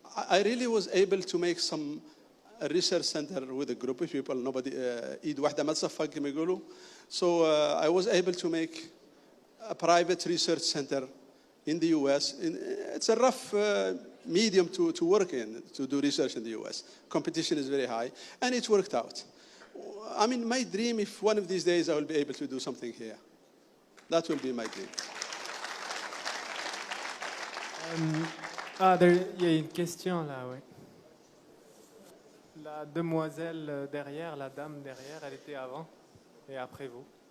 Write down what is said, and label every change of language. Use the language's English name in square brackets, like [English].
[English] I really was able to make some research center with a group of people. [Arabic] Nobody, إيد واحدة ما تصفق كما يقولوا. [English] So I was able to make a private research center in the US. It's a rough medium to work in, to do research in the US. Competition is very high, and it worked out. I mean, my dream, if one of these days I will be able to do something here, that will be my dream. [French] Il y a une question là, oui. La demoiselle derrière, la dame derrière, elle était avant et après vous.